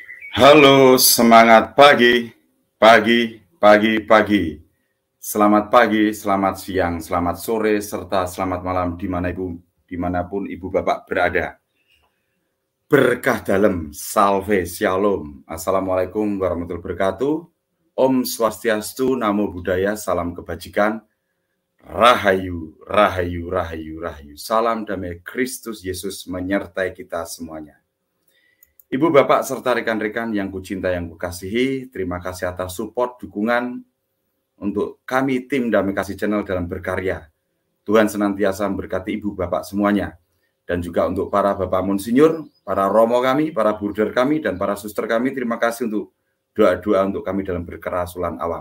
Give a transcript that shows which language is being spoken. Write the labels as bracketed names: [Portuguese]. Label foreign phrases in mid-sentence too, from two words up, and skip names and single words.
[Indonesian] Halo, semangat pagi, pagi, pagi, pagi. Selamat pagi, selamat siang, selamat sore, serta selamat malam dimanapun ibu bapak berada. Berkah dalam, salve, shalom. [Arabic] Assalamualaikum warahmatullahi wabarakatuh. [Sanskrit] Om Swastiastu, [Pali] Namo Buddhaya, [Indonesian] salam kebajikan. Rahayu, rahayu, rahayu, rahayu. Salam damai Kristus Yesus menyertai kita semuanya. Ibu, Bapak, serta rekan-rekan yang kucinta, yang kukasihi, terima kasih atas support, dukungan untuk kami tim Damai Kasih Channel dalam berkarya. Tuhan senantiasa memberkati Ibu, Bapak semuanya. Dan juga untuk para Bapak Monsinyur, para Romo kami, para Bruder kami, dan para Suster kami, terima kasih untuk doa-doa untuk kami dalam berkerasulan alam.